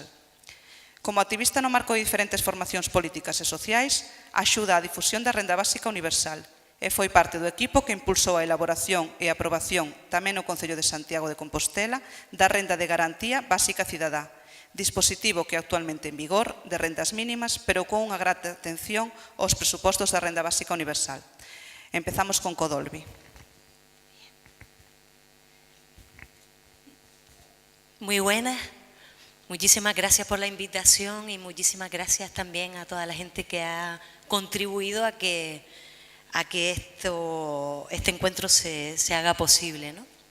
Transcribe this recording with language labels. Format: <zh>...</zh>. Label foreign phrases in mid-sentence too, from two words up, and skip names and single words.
<gl>Como activista no marco de diferentes formacións políticas e sociais, axuda á difusión da Renda Básica Universal, e foi parte do equipo que impulsou a elaboración e aprobación tamén no Concello de Santiago de Compostela da Renda de Garantía Básica Cidadá, dispositivo que actualmente en vigor de rendas mínimas, pero con unha grata atención aos presupostos da Renda Básica Universal. Empezamos con Codolvi.</gl> <es>Muy buenas, muchísimas gracias por la invitación y muchísimas gracias también a toda la gente que ha contribuido a que este encuentro se haga posible, ¿no?</es>